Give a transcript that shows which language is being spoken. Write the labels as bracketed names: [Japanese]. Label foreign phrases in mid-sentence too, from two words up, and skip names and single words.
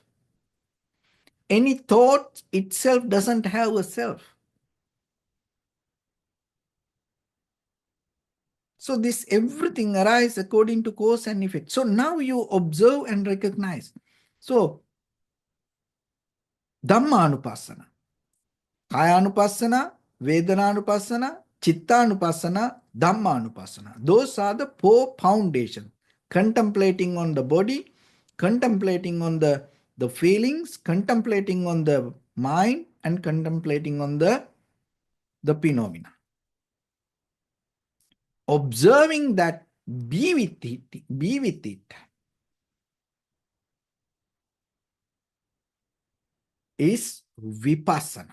[English] Any thought itself doesn't have a self. So this everything arises according to cause and effect. So now you observe and recognize. [Pali] So Dhamma anupassana, Kaya anupassana, Vedana anupassana, Chitta anupassana, Dhamma anupassana. [English] Those are the four foundations. Contemplating on the body, contemplating on the feelings, contemplating on the mind, and contemplating on the phenomena. Observing that, be with it, is vipassana.